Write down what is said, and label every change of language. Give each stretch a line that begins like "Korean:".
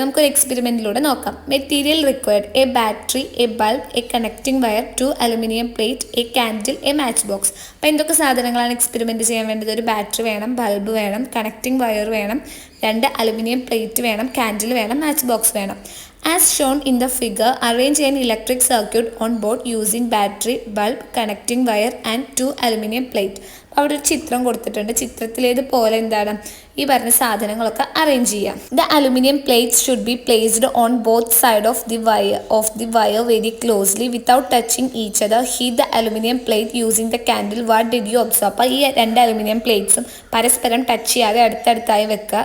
Malayalam: നമുക്കൊരു എക്സ്പെരിമെൻറ്റിലൂടെ നോക്കാം.
English: Material required: a battery, a bulb, a connecting wire, 2 aluminium plate, a candle, a match box.
Malayalam: അപ്പോൾ എന്തൊക്കെ സാധനങ്ങളാണ് experiment ചെയ്യാൻ വേണ്ടത്? ഒരു ബാറ്ററി വേണം, ബൾബ് വേണം, കണക്റ്റിംഗ് വയർ വേണം, 2 അലുമിനിയം പ്ലേറ്റ് വേണം, കാൻഡിൽ വേണം, മാച്ച് ബോക്സ് വേണം.
English: As shown in the figure, arrange an electric circuit on board using battery, bulb, connecting wire and 2 aluminum plate.
Malayalam: അവിടെ ഒരു ചിത്രം കൊടുത്തിട്ടുണ്ട്. ചിത്രത്തിലേതുപോലെ എന്താണ് ഈ പറഞ്ഞ സാധനങ്ങളൊക്കെ അറേഞ്ച് ചെയ്യാം.
English: The aluminium plates should be placed on both side of the wire very closely without touching each other. Heat the aluminium plate using the candle. What did you observe?
Malayalam: അപ്പോൾ ഈ 2 അലുമിനിയം പ്ലേറ്റ്സും പരസ്പരം touch ചെയ്യാതെ അടുത്തടുത്തായി വെക്കുക.